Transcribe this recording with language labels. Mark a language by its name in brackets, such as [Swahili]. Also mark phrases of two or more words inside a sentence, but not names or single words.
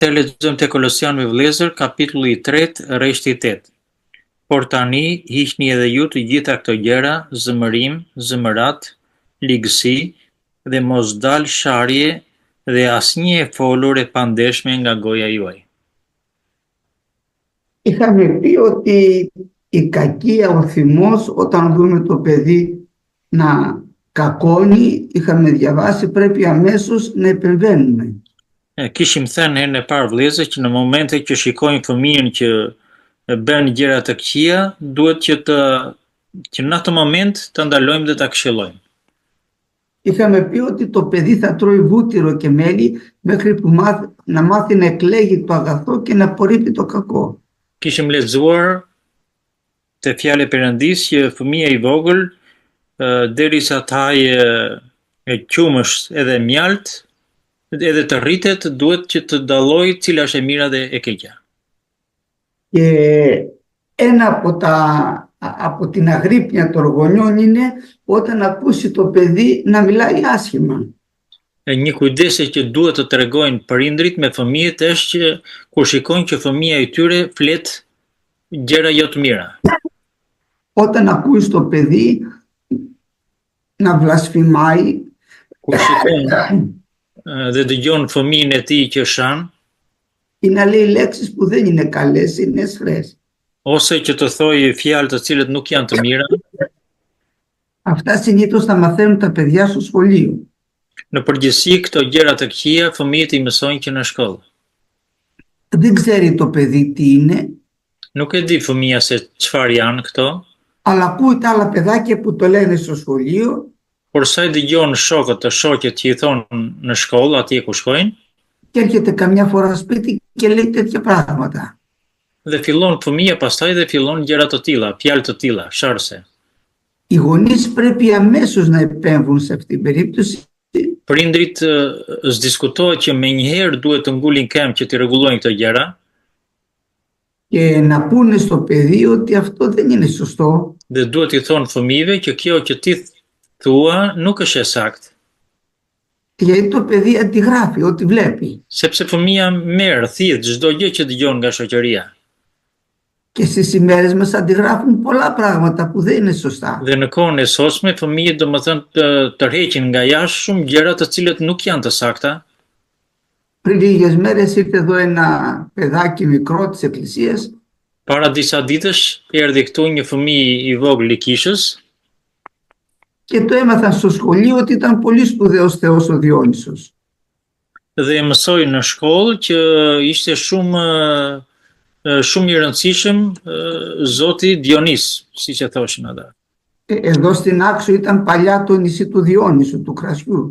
[Albanian] Të lexojmë te Kolosianëve vëllezër, kapitulli i 3, rreshti i 8. Por tani hiqni edhe ju të gjitha këto gjëra, zëmërim, zëmërat, ligësi dhe mos dal sharje dhe asnjë e folur e pandeshme nga goja juaj. [Greek] Είχαμε πει ότι η κακία, ο θυμός, όταν δούμε το παιδί να κακώνει, είχαμε διαβάσει, πρέπει αμέσως να επεμβαίνουμε. [Albanian] Kishim thënë herën e parë vëllezër që në momente që shikojmë fëmijën që bën gjëra të këqija, duhet që në atë moment të ndalojmë dhe ta këshillojmë. [Greek] Είχαμε πει ότι το παιδί θα τρώει βούτυρο και μέλι μέχρι που να μάθει να εκλέγει το αγαθό και να απορρίπτει το κακό. [Albanian] Kishim lexuar te fjala e Perëndisë që fëmia i vogël derisa të hajë qumësht edhe mjalt, edhe të rritet, duhet që të dallojë cila është e mira dhe e keqja. [Greek] Και ένα από την αγρύπνια των γονιών είναι όταν ακούσει το παιδί να μιλάει άσχημα. [Albanian] Një kujdese që duhet të tregojnë prindrit me fëmijët është që kur shikojnë që fëmia i tyre flet gjëra jo të mira. [Greek] Όταν ακούει το παιδί να βλασφημάει, [Albanian] Kur shikojnë dhe dëgjon fëmijën e tij që shan, [Greek] ή να λέει λέξεις που δεν είναι καλές, είναι έσχρες. [Albanian] ose që të thojë fjalë të cilët nuk janë të mira, [Greek] Αυτά συνήθως τα μαθαίνουν τα παιδιά στο σχολείο. [Albanian] në përgjithësi këto gjëra të këqija fëmijët i mësojnë që në shkollë. [Greek] Δεν ξέρει το παιδί τι είναι, [Albanian] Nuk e di fëmia se çfarë janë këto, [Greek] αλλά ακούει τα άλλα παιδάκια που το λένε στο σχολείο [Albanian] por sa i dëgjon shokët të shoqet që i thonë në shkollë atje ku shkojnë, [Greek] και έρχεται καμιά φορά σπίτι και λέει τέτοια πράγματα. [Albanian] dhe fillon fëmia pastaj dhe fillon gjëra të tilla, fjalë të tilla, sharse. [Greek] Οι γονείς πρέπει αμέσως να επέμβουν σε αυτή την περίπτωση [Albanian] Prindrit s'diskutohet që menjëherë duhet të ngulin këmbë që të rregullojnë këto gjëra [Greek] και να πούνε στο παιδί ότι αυτό δεν είναι σωστό, [Albanian] dhe duhet i thonë fëmijëve që kjo që ti thua nuk është e saktë, [Greek] γιατί το παιδί αντιγράφει ό,τι βλέπει. [Albanian] sepse fëmia merr thith çdo gjë që dëgjon nga shoqëria. [Greek] Και στις ημέρες μας αντιγράφουν πολλά πράγματα που δεν είναι σωστά. [Albanian] Dhe në kohën e sotme fëmijët domethënë tërheqin nga jashtë shumë gjëra të cilët nuk janë të sakta. [Greek] Πριν λίγες μέρες ήρθε εδώ ένα παιδάκι μικρό της εκκλησίας [Albanian] Para disa ditësh erdhi këtu një fëmijë i vogël i kishës [Greek] και το έμαθαν στο σχολείο ότι ήταν πολύ σπουδαίος θεός ο Διόνυσος. [Albanian] dhe e mësoi në shkollë që ishte shumë i rëndësishëm Zoti Dionis, siç e thoshin ata. [Greek] Εδώ στην Άξο ήταν παλιά το νησί του Διόνυσου, του κρασιού.